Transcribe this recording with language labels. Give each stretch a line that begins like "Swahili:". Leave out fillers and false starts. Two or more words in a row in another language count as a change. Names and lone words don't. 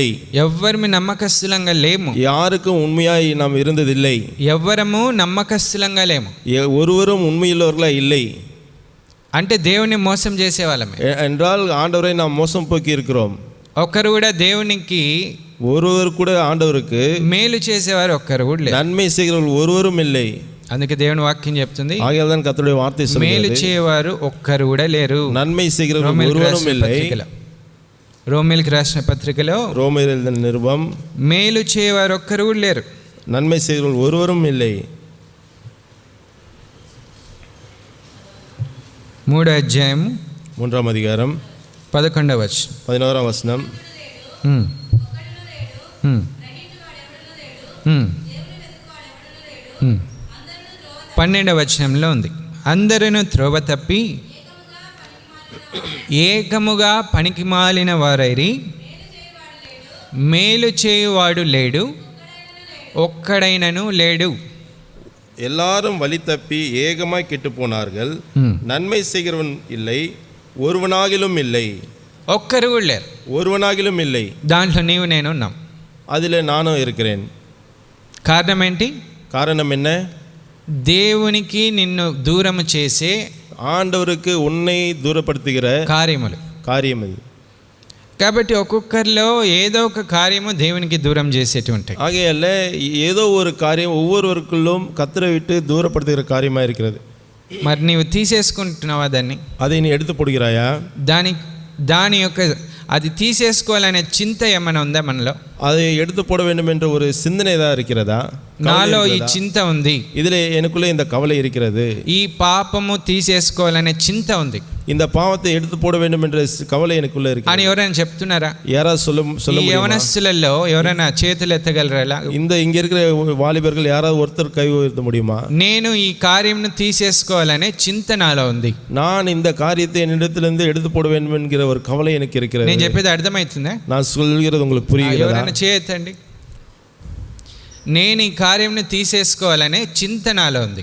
Telugu: ఎవ్వరము నమ్మకస్తులంగా లేము.
Tamil: யாருக்கும் உண்மையாய் நாம் இருந்ததில்லை.
Telugu: ఎవ్వరము నమ్మకస్తులంగా లేము.
Tamil: ஒருவரும் உண்மையுள்ளவர்களாய் இல்லை.
Telugu: అంటే దేవుని మోసం చేసేవాళ్ళమే.
Tamil: என்றால் ஆண்டவரை நாம் மோசம் போக்கி இருக்கிறோம்.
Telugu: ఒక్కరు కూడా దేవునికి
Tamil: ஒருவர் கூட ஆண்டவருக்கு
Telugu: మేలు చేసేవారు ఒక్కరు కూడా లేరు.
Tamil: நன்மை செய்கிறவர்கள் ஒருவரும் இல்லை.
Telugu: అందుకే దేవుని వాక్యం చెప్తుంది,
Tamil: ஆகையால்தான் கர்த்தருடைய வார்த்தை
Telugu: మేలు
Tamil: சொல்கிறது,
Telugu: చేయవారు ఒక్కరు కూడా లేరు.
Tamil: நன்மை செய்கிறவர்கள் ஒருவரும் இல்லை.
Telugu: రోమిల్కి రాసిన పత్రికలో
Tamil: ரோமர் எழுதின நிருபம்,
Telugu: మేలు చేయవారు ఒక్కరు కూడా లేరు.
Tamil: நன்மை செய்கிறவர்கள் ஒருவரும் இல்லை.
Telugu: 3వ అధ్యాయం
Tamil: 3ஆம் அதிகாரம்
Telugu: 11వ వచనం.
Tamil: 11ஆம் வசனம்.
Telugu: 12వ వచనంలో ఉంది, అందరూ త్రోవ తప్పి ఏకముగా పనికిమాలిన వారైరి, మేలు చేయువాడు లేడు, ఒక్కడైనను లేడు.
Tamil: எல்லாரும் வழி தப்பி ஏகமாய் கெட்டு போனார்கள், நன்மை செய்கிறவன் இல்லை, ஒருவனாகிலும் இல்லை.
Telugu: ఒక్కరు కూడా లేరు.
Tamil: ஒருவனாகிலும் இல்லை.
Telugu: దాంట్లో నీవు నేను ఉన్నాం.
Tamil: அதில் நானும் இருக்கிறேன்.
Telugu: కారణం ఏంటి?
Tamil: காரணம் என்ன?
Telugu: దేవునికి నిన్ను దూరము చేసే
Tamil: ஆண்டவருக்கு உன்னை தூரப்படுத்துகிற
Telugu: కార్యములు.
Tamil: காரியம் அது.
Telugu: కాబట్టి ఒక్కొక్కరిలో ఏదో ఒక కార్యము దేవునికి దూరం చేసేటువంటాయి.
Tamil: ஆகையால ஏதோ ஒரு காரியம் ஒவ்வொருவருக்குள்ளும் கர்த்தரை விட்டு தூரப்படுத்துகிற காரியமாக இருக்கிறது.
Telugu: మరి నీవు తీసేసుకుంటున్నావా దాన్ని?
Tamil: அதை நீ எடுத்து போடுகிறாயா?
Telugu: దాని యొక్క అది తీసేసుకోవాలనే చింత ఏమైనా ఉందా మనలో?
Tamil: அதை எடுத்து போட வேண்டும் என்ற ஒரு சிந்தனை தான் இருக்கிறதா?
Telugu: నాలో ఈ చింత ఉంది,
Tamil: இதில் எனக்குள்ளே இந்த கவலை இருக்கிறது,
Telugu: ఈ పాపము తీసేసుకోవాలనే చింత ఉంది,
Tamil: இந்த பாவத்தை எடுத்து போட வேண்டும் என்ற கவலை எனக்குள்ள இருக்கு
Telugu: అని ఎవరైనా చెప్తున్నారా?
Tamil: யாராவது சொல்ல முடியுமா?
Telugu: యవనస్తులలో ఎవరైనా చేతులు ఎత్తగలరా?
Tamil: இங்க இருக்கிற வாலிபர்கள் யாராவது ஒருத்தர் கை உயர்த்த முடியுமா?
Telugu: నేను ఈ కార్యంను తీసేసుకోవాలనే చింత నాలో ఉంది.
Tamil: நான் இந்த காரியத்தை என்னிடத்திலிருந்து எடுத்து போட வேண்டும் என்கிற ஒரு கவலை எனக்கு இருக்கிறது.
Telugu: నేను చెప్పేది అర్థమవుతుందా?
Tamil: நான் சொல்கிறது உங்களுக்கு புரியுகிறதா?
Telugu: ఎవరైనా చేయొద్దండి. నేను ఈ కార్యంను తీసేసుకోవాలనే చింత నాలో ఉంది.